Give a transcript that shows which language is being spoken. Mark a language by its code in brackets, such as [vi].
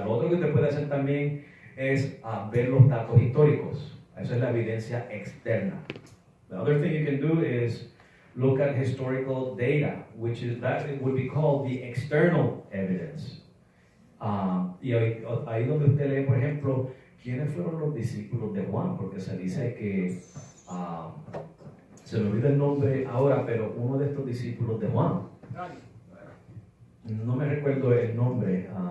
[es] Lo otro que usted puede hacer también es ver los datos históricos. Eso es la evidencia externa. [en] The other thing you can do is look at historical data, which is that it would be called the external evidence. [es] Y ahí donde usted lee, por ejemplo, ¿quiénes fueron los discípulos de Juan? Porque se dice que, se me olvida el nombre ahora, pero uno de estos discípulos de Juan, no me recuerdo el nombre.